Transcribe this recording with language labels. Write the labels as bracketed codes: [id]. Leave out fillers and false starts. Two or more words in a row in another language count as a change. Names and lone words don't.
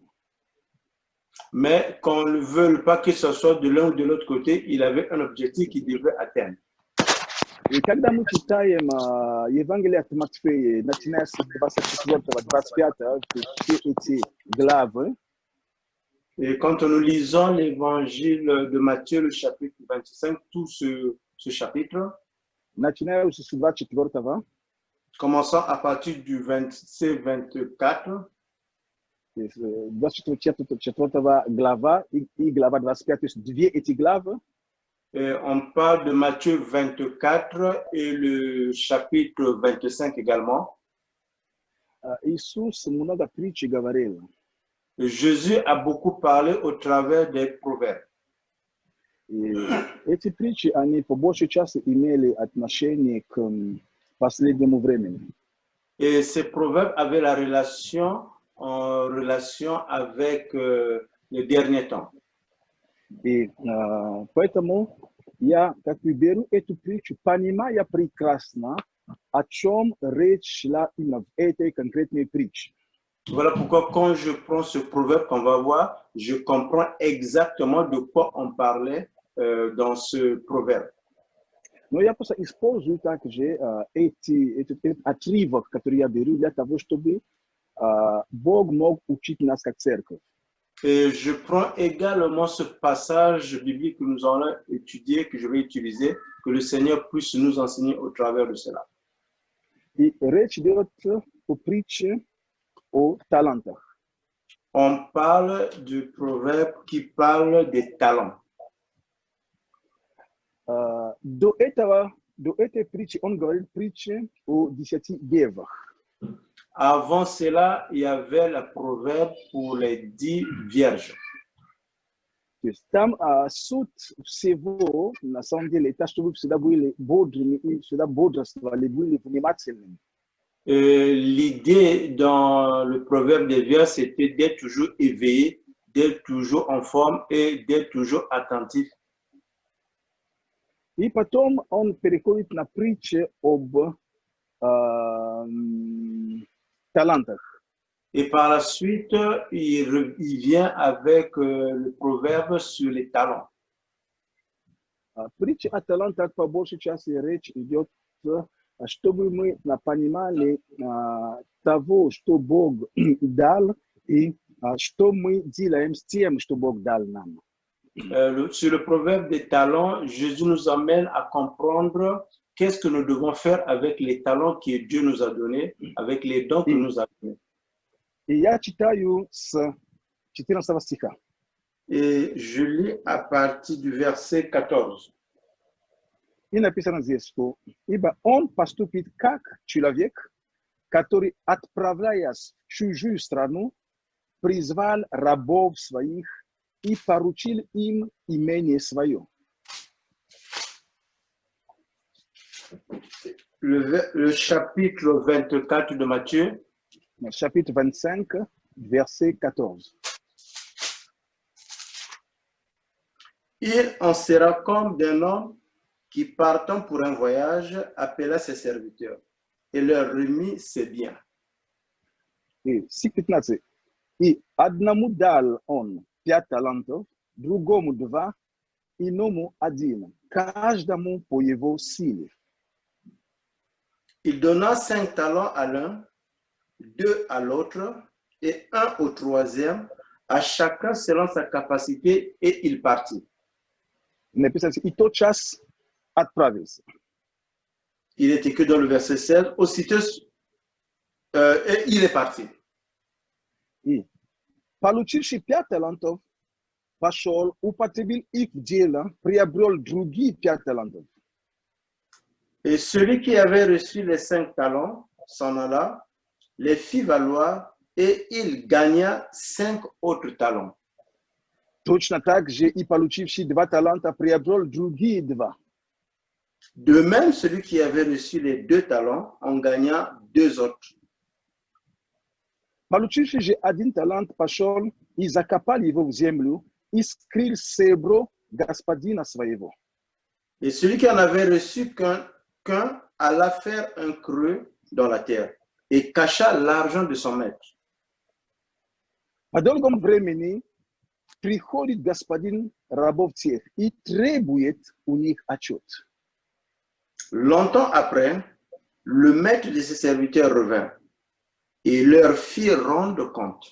[fr] Mais qu'on ne veuille pas que ce soit de l'un ou de l'autre côté, il avait un objectif qu'il devait atteindre. [ru] И когда мы читаем Евангелие от Матфея, начиная с 24-25, все эти главы, [fr] Et quand nous lisons l'évangile de Matthieu, le chapitre 25, tout ce chapitre, [ru] начиная с 24, [fr] commençant à partir du 24, [ru] 24 глава и глава 25, то есть две эти главы, [fr] on parle de Matthieu 24 et le chapitre 25 également. [ru] Иисус много притч говорил. [fr] Jésus a beaucoup parlé au travers des proverbes. [ru] И эти притчи, они по большей части имели отношение к последнему времени. [fr] Et ces proverbes avaient la relation avec les derniers temps. [ru] И поэтому я как бы беру эту притчу, понимая прекрасно, о чем речь шла именно в этой конкретной притче. [fr] Voilà pourquoi quand je prends ce proverbe qu'on va voir, je comprends exactement de quoi on parlait dans ce proverbe. [ru] Но я просто использую также этот отрывок, который я беру, для того, чтобы Бог мог учить нас как церковь. [fr] Et je prends également ce passage biblique que nous allons étudier, que je vais utiliser, que le Seigneur puisse nous enseigner au travers de cela. [ru] И речь идет о притче о талантах. [fr] On parle du proverbe qui parle des talents. [ru] До этой притчи он говорит притчи о 10 девах. [fr] Avant cela, il y avait le proverbe pour les 10 vierges. [ru] То есть там суть всего, на самом деле, это чтобы всегда были бодрыми и всегда бодрствовали, были внимательными. [fr] L'idée dans le proverbe des vierges, c'était d'être toujours éveillé, d'être toujours en forme et d'être toujours attentif. [ru] И потом он переходит на притчи об талантах. [fr] Et par la suite, il vient avec le proverbe sur les talents. [ru] Притча о талантах по большей части речь идет, чтобы мы понимали того, что Бог дал, и что мы делаем с тем, что Бог дал нам. [fr] Sur le proverbe des talents, Jésus nous amène à comprendre qu'est-ce que nous devons faire avec les talents que Dieu nous a donnés, avec les dons qu'il nous a donnés. [ru] И я читаю с 14 стиха. [fr] Et je lis à partir du verset 14. [ru] И написано здесь, что «Ибо он поступит как человек, который, отправляясь в чужую страну, призвал рабов своих и поручил им имение свое». [fr] Le chapitre 24 de Matthieu. Chapitre 25, verset 14. Il en sera comme d'un homme qui, partant pour un voyage, appela ses serviteurs et leur remit ses biens. [ru] И стих 15. «И одному дал он 5 талантов, другому 2, иному 1, каждому по его силе». [fr] Il donna 5 talents à l'un, 2 à l'autre et 1 au troisième, à chacun selon sa capacité, et il partit. [ru] Написано, и тотчас отправился. [fr] Il est écrit dans le verset 16, aussitôt, et il est parti. [ru] И получивший 5 талантов, пошел, употребил их в дело, приобрел другие 5 талантов. [fr] Et celui qui avait reçu les 5 talents s'en alla, les fit valoir, et il gagna 5 autres talents. [ru] Точно так же и получивший 2 таланта приобрел другие 2. [fr] De même, celui qui avait reçu les 2 talents en gagna 2 autres. [ru] Получивший же 1 талант пошел и закопал его в землю и скрыл серебро господина своего. [fr] Et celui qui en avait reçu qu'un alla faire un creux dans la terre et cacha l'argent de son maître. [ru] По долгом времени приходит господин рабов тех и требует у них отчет. [fr] Longtemps après, le maître de ses serviteurs revint et leur fit rendre compte.